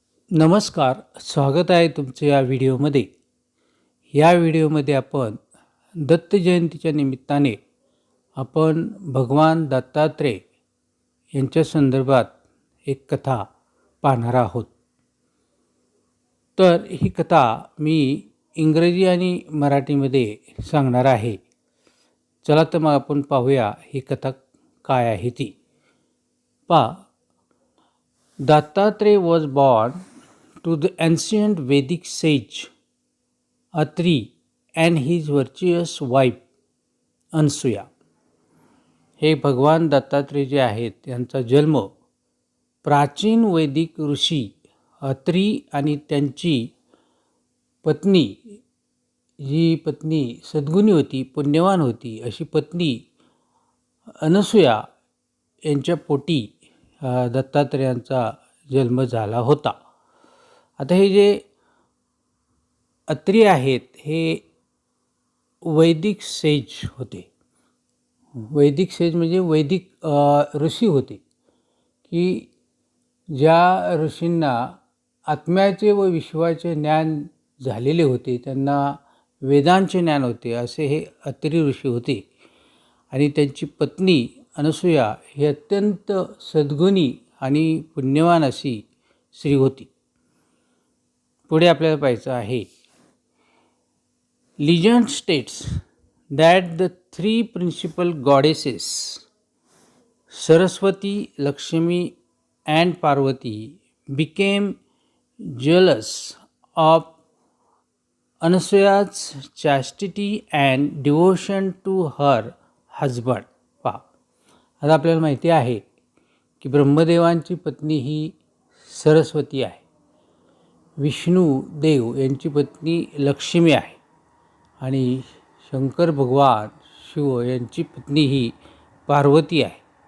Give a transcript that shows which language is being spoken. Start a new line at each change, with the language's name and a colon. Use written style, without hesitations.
Marathi: नमस्कार, स्वागत आहे तुमचं या व्हिडिओमध्ये. या व्हिडिओमध्ये आपण दत्त जयंतीच्या निमित्ताने आपण भगवान दत्तात्रेय यांच्या संदर्भात एक कथा पाहणार आहोत. तर ही कथा मी इंग्रजी आणि मराठीमध्ये सांगणार आहे. चला तर मग आपण पाहूया ही कथा काय आहे ती.
English: Dattatreya was born to the ancient Vedic sage Atri and his virtuous wife Ansuya.
Marathi: हे भगवान दत्तात्रेय जे आहेत यांचा जन्म प्राचीन वैदिक ऋषी अत्री आणि त्यांची पत्नी, जी पत्नी सद्गुणी होती, पुण्यवान होती, अशी पत्नी अनसूया यांच्या पोटी दत्तात्रेयांचा जन्म झाला होता. आता हे जे अत्री आहेत हे वैदिक सेज होते. वैदिक सेज म्हणजे वैदिक ऋषी होते, की ज्या ऋषींना आत्म्याचे व विश्वाचे ज्ञान झालेले होते, त्यांना वेदांचे ज्ञान होते, असे हे अत्री ऋषी होते. आणि त्यांची पत्नी अनसूया ही अत्यंत सद्गुणी आणि पुण्यवान अशी स्त्री होती. पुढे आपल्याला पाहायचं आहे.
English: Legend states that the three principal goddesses Saraswati, Lakshmi and Parvati became jealous of Anasuya's chastity and devotion to her husband.
Marathi: आता आपल्याला माहिती आहे की ब्रह्मदेवांची पत्नी ही सरस्वती आहे, विष्णू देव यांची पत्नी लक्ष्मी आहे आणि शंकर भगवान शिव यांची पत्नी ही पार्वती आहे.